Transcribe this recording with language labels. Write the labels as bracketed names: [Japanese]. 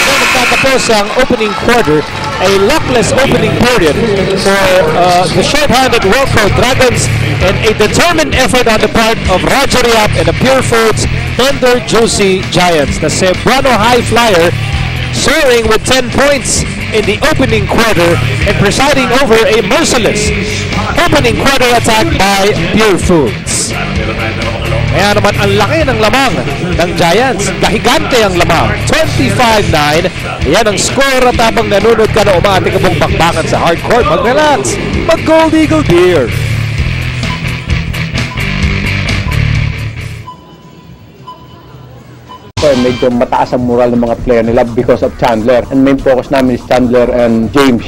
[Filipino] Tapos ang [English] opening quarter, a luckless opening period for the short-handed Wellcoat Dragons and a determined effort on the part of Roger Yap and the Purefoods Thunder Juicy Giants. The Cebuano High Flyer soaring with 10 points in the opening quarter and presiding over a merciless opening quarter attack by Purefoods. [Filipino] Kaya naman ang laki ng lamang ng Giants. Kahigante ang lamang. 25-9. Yan ang score at habang nanonood ka na umati ka mong bakbakan sa hardcourt, mag-relax. Mag-Gold Eagle beer. Medyo mataas ang moral ng mga player nila [English] because of [Filipino] Chandler. [English] And main focus namin is Chandler and James.